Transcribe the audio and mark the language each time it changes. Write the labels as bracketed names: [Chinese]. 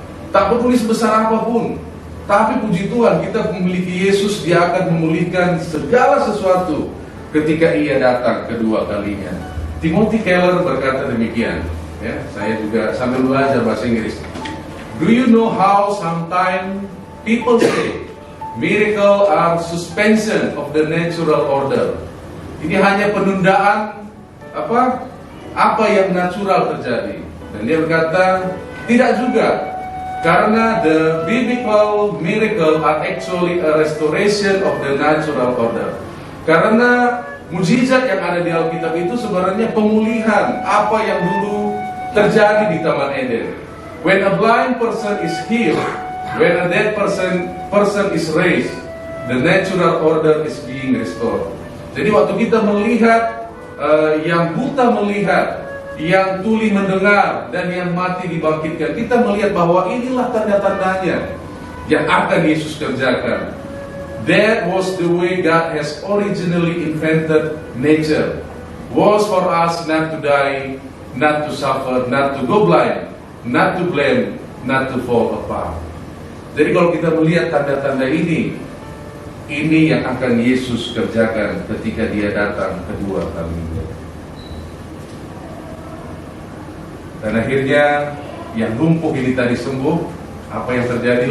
[Indonesian] Tak peduli sebesar apapun, tapi puji Tuhan kita memiliki Yesus. Dia akan memulihkan segala sesuatu ketika Ia datang kedua kalinya. Timothy Keller berkata demikian. Ya, saya juga sambil belajar bahasa Inggris. [English] Do you know how sometimes people say miracle are suspension of the natural order? [Indonesian] Ini hanya penundaan apa yang natural terjadi. Dan dia berkata tidak juga, karena [English] the biblical miracle are actually a restoration of the natural order. [Indonesian] Karena mujizat yang ada di Alkitab itu sebenarnya pemulihan apa yang dulu terjadi di Taman Eden. [English] When a blind person is healed, when a dead person is raised, the natural order is being restored. [Indonesian] Jadi waktu kita melihat yang buta melihat, yang tuli mendengar, dan yang mati dibangkitkan, kita melihat bahwa inilah tanda-tandanya yang akan Yesus kerjakan. [English] That was the way God has originally invented nature. Was for us not to die, not to suffer, not to go blind, not to blame, not to fall apart. [Indonesian] Jadi kalau kita melihat tanda-tanda ini yang akan Yesus kerjakan ketika Dia datang kedua kalinya. Dan akhirnya yang lumpuh ini tadi sembuh. Apa yang terjadi?